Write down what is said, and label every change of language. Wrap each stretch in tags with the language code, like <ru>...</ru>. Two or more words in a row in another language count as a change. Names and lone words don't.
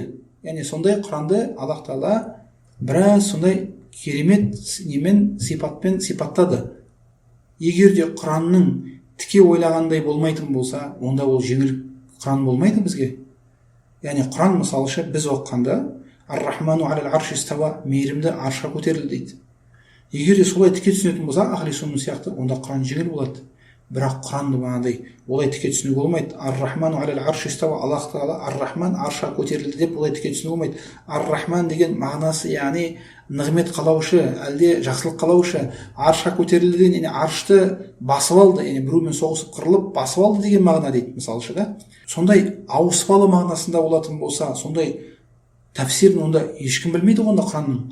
<kk>Яғни сондай Құранды Алла тағала біраз сондай керемет немен сипатпен сипаттады. Егер де Құранның тіке ойлағандай болмайтын болса, онда ол жеңіл Құран болмайды бізге. Яғни Құран мысалшы біз оқығанда</kk> <ar>الرحمن على العرش استوى,</ar> <kk>мейірімді аршқа көтерілді дейді. Егер де солай тіке түсінетін болса,</kk> <ar>أهل السنة</ar> <kk>сияқты, онда Құран жеңіл болады. Бірақ Құранды бағанадай олай тіке түсінуге болмайды.</kk> <ar>الرحمن على العرش استوى,</ar> <kk>Аллах тағала Ар-Рахман аршқа көтерілді деп олай тіке түсінуге болмайды. Ар-Рахман деген мағынасы яғни нығмет қалаушы, әлде жақсылық қалаушы. Аршқа көтерілді деген яғни аршты басып алды, яғни біреумен соғысып қырылып басып алды деген мағына дейді мысалшы да. Сондай ауыспалы мағынасында болатын болса, сондай тәфсирін онда ешкім білмейді онда Құранның.</kk>